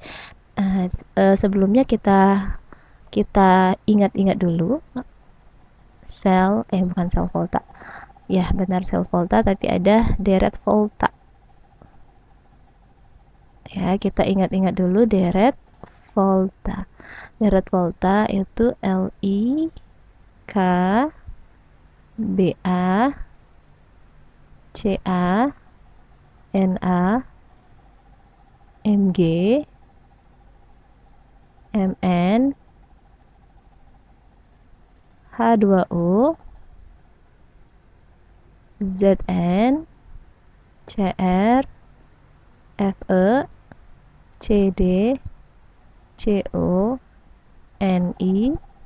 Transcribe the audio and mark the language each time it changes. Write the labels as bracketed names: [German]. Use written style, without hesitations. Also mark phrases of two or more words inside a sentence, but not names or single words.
[Indonesian] Sebelumnya kita ingat-ingat dulu bukan sel volta. Ya, benar sel volta, tapi ada deret volta. Ya, kita ingat-ingat dulu deret volta. Deret volta itu Li K BA CA NA MG MN H2O ZN CR Fe CD CO Ni